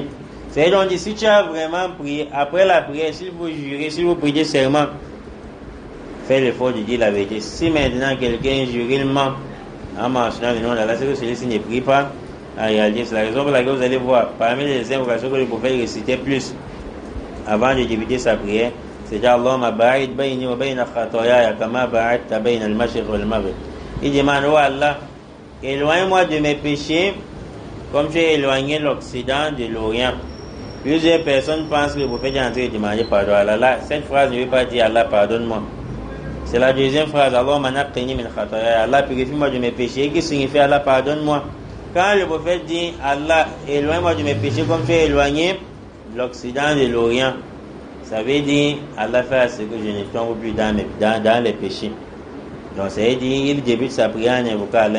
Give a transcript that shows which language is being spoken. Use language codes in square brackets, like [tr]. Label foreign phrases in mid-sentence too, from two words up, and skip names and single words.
[fr] C'est donc si tu as vraiment prié, après la prière, s'il vous jurez, s'il vous priez serment, fais l'effort de dire la vérité. Si maintenant quelqu'un jure, il ment en mentionnant le nom d'Allah, c'est que celui-ci ne prie pas en réalité. C'est la raison pour laquelle vous allez voir, parmi les invocations que le prophète récitait plus avant de débuter sa prière, c'est [ar] اللهم باعد بيني وبين خطاياي كما باعدت بين المشرق والمغرب. [fr] Il demande, oh Allah, éloigne-moi de mes péchés comme tu as éloigné l'Occident de l'Orient. Plusieurs personnes pensent que le prophète est en train de demander pardon à Allah. Cette phrase ne veut pas dire Allah pardonne-moi. C'est la deuxième phrase, [ar] اللهم نقني من خطاياي, [fr] Allah purifie-moi de mes péchés, qui signifie Allah pardonne-moi. Quand le prophète dit Allah éloigne-moi de mes péchés comme tu as éloigné l'Occident de l'Orient, ça veut dire Allah fait ce que je ne tombe plus dans les péchés. Donc ça veut dire il débute sa prière en invoquant Allah.